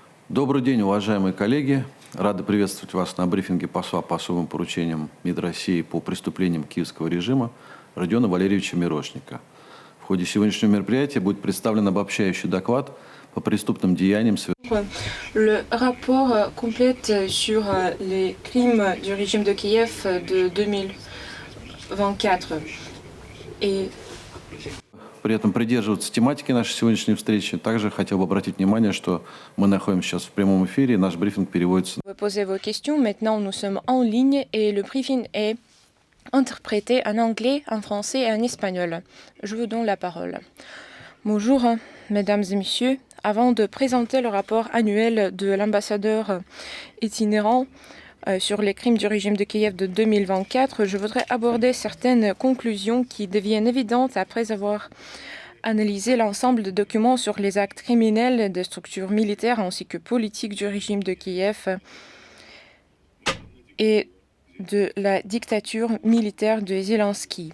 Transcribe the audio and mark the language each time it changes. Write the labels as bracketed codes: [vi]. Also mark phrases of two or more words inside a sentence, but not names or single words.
[ru] Добрый день, уважаемые коллеги. Рады приветствовать вас на брифинге посла по особым поручениям МИД России по преступлениям киевского режима Родиона Валерьевича Мирошника. В ходе сегодняшнего мероприятия будет представлен обобщающий доклад по преступным деяниям. [fr] Le rapport complète sur les crimes du régime de Kiev de 2024. Et [ru] При этом придерживаться тематики нашей сегодняшней встречи. Также хотел бы обратить внимание, что мы находимся сейчас в прямом эфире, и наш брифинг переводится. [fr] vous posez vos questions. Maintenant, nous sommes en ligne et le briefing est interprété en anglais, en français et en espagnol. Je vous donne la parole. Bonjour, mesdames et messieurs. Avant de présenter le rapport annuel de l'ambassadeur itinérant sur les crimes du régime de Kiev de 2024, je voudrais aborder certaines conclusions qui deviennent évidentes après avoir analysé l'ensemble de documents sur les actes criminels des structures militaires ainsi que politiques du régime de Kiev et de la dictature militaire de Zelensky.